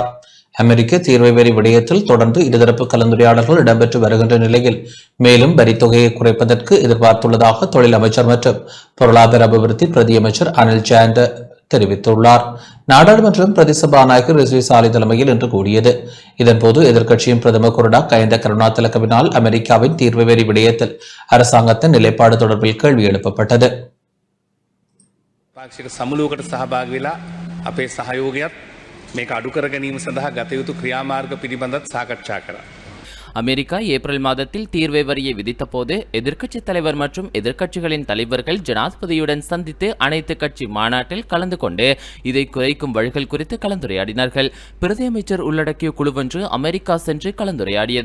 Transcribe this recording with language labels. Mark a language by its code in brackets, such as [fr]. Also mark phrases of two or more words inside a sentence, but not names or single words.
[ta] அமெரிக்க தீர்வு வெறி விடயத்தில் தொடர்ந்து இருதரப்பு கலந்துரையாடல்கள் இடம்பெற்று வருகின்ற நிலையில் மேலும் வரித்தொகையை குறைப்பதற்கு எதிர்பார்த்துள்ளதாக தொழில் அமைச்சர் மற்றும் பொருளாதார அபிவிருத்தி பிரதியமைச்சர் அனில் ஜெயந்த தெரிவித்துள்ளார். நாடாளுமன்றம் பிரதிசபாநாயகர் ரிஸ்வி சாலி தலைமையில் இன்று கூடியது. இதன்போது எதிர்க்கட்சியின் பிரதமர் கொறடா கயந்த கருணாதிலகவினால் அமெரிக்காவின் தீர்வு வெறி விடயத்தில் அரசாங்கத்தின் நிலைப்பாடு தொடர்பில் கேள்வி எழுப்பப்பட்டது. [si] පාක්ෂික සමුළුවකට සහභාගී වෙලා අපේ සහයෝගයත් මේක අඩු කර ගැනීම සඳහා ගත යුතු ක්‍රියාමාර්ග පිළිබඳව සාකච්ඡා කරා. [ta] அமெரிக்கா ஏப்ரல் மாதத்தில் தீர்வை வரியை விதித்த போது எதிர்க்கட்சித் தலைவர் மற்றும் எதிர்க்கட்சிகளின் தலைவர்கள் ஜனாதிபதியுடன் சந்தித்து அனைத்து கட்சி மாநாட்டில் கலந்து கொண்டு இதை குறைக்கும் வழிகள் குறித்து கலந்துரையாடினார்கள். பிரதியமைச்சர் உள்ளடக்கிய குழுவொன்று அமெரிக்கா சென்று கலந்துரையாடியது.